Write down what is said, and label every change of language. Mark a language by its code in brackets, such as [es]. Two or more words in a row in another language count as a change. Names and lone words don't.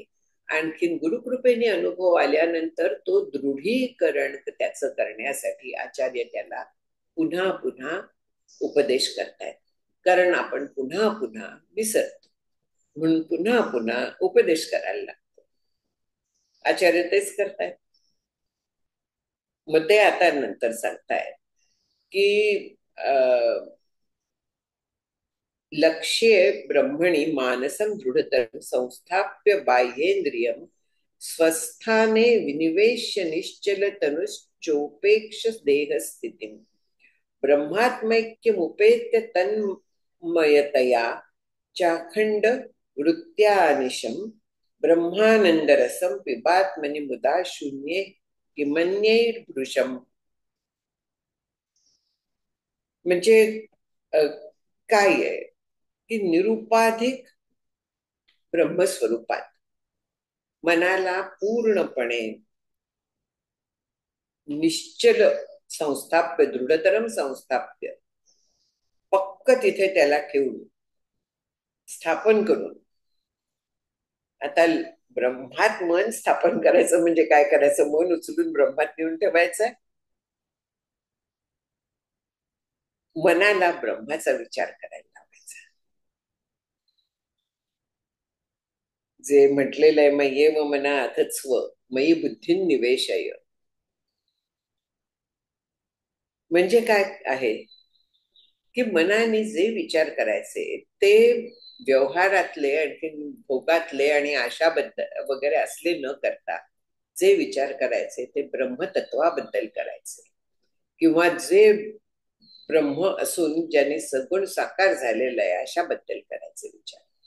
[mr] आणखीन गुरुकृपेने अनुभव आल्यानंतर तो दृढीकरण त्याचं करण्यासाठी आचार्य त्याला पुन्हा पुन्हा उपदेश करतायत. कारण आपण पुन्हा पुन्हा विसरतो, म्हणून पुन्हा पुन्हा उपदेश करायला लागतो. आचार्य तेच करतायत. मग ते आता नंतर सांगतायत की [sa] लक्ष्ये ब्रह्मणि मानसं दृढतरं संस्थाप्य बाह्येन्द्रियं स्वस्थाने विनिवेश्य निश्चल तनुश्चोपेक्ष देहस्थितिं ब्रह्मात्मैक्यमुपेत्य तन्मयतया चाखंड वृत्त्यानिशं ब्रह्मानंदरसं पिबात्मनि मुदा शून्ये किमन्यैर्भृशम्. [mr] म्हणजे काय आहे की निरुपाधिक ब्रह्मस्वरूपात मनाला पूर्णपणे निश्चल संस्थाप्य, [sa] दृढतरम संस्थाप्य, [mr] पक्क तिथे त्याला ठेवून स्थापन करून. आता ब्रह्मात मन स्थापन करायचं म्हणजे काय करायचं? मन उचलून ब्रह्मात नेऊन ठेवायचं. मनाला ब्रह्माचा विचार करायला लावायचा. जे म्हटलेलं आहे, [sa] मय्येव मना अथस्व मयी बुद्धी निवेशय. [mr] म्हणजे काय आहे की मनाने जे विचार करायचे ते व्यवहारातले आणखी भोगातले आणि आशाबद्दल वगैरे असले न करता जे विचार करायचे ते ब्रह्मतत्वाबद्दल करायचे, किंवा जे ब्रह्म असून ज्याने सगुण साकार झालेला आहे अशाबद्दल करायचे विचार.